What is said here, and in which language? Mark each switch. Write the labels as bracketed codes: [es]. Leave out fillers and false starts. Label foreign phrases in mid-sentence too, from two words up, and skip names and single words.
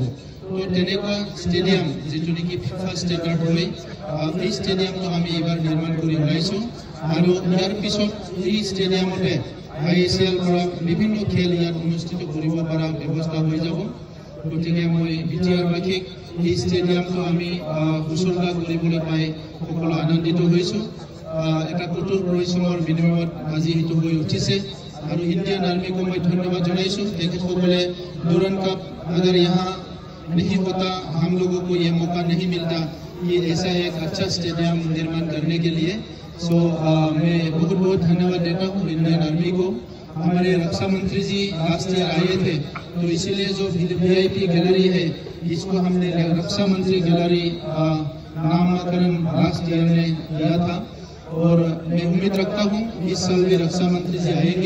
[as] তো তেনেকুৱা ষ্টেডিয়াম যিটো নেকি ফিফা ষ্টেণ্ডাৰ্ড হয়, এই ষ্টেডিয়ামটো আমি এইবাৰ নিৰ্মাণ কৰি ওলাইছোঁ আৰু ইয়াৰ পিছত এই ষ্টেডিয়ামতে ISL পৰা বিভিন্ন খেল ইয়াত অনুষ্ঠিত কৰিব পৰা ব্যৱস্থা হৈ যাব। গতিকে মই বিটিআৰবাসীক এই ষ্টেডিয়ামটো আমি উচৰ্গা কৰিবলৈ পাই সকলো আনন্দিত হৈছোঁ। এটা কঠোৰ পৰিশ্ৰমৰ বিনিময়ত আজি সেইটো হৈ উঠিছে আৰু [en] Indian army [as] মই ধন্যবাদ জনাইছোঁ। [hi] তেখেতসকলে डुरान्ड कप अगर यहाँ नहीं होता, हम लोगों को ये मौका नहीं मिलता ये ऐसा एक अच्छा स्टेडियम निर्माण करने के लिए। सो मैं बहुत बहुत धन्यवाद देता हूँ [en] Indian army [hi] को। हमारे रक्षा मंत्री जी [en] last year [hi] आए थे, तो इसीलिए जो VIP गैलरी है इसको हमने रक्षा मंत्री गैलरी नामकरण [en] last year [hi] में किया था और मैं उम्मीद रखता हूँ इस साल भी रक्षा मंत्री जी आएंगे।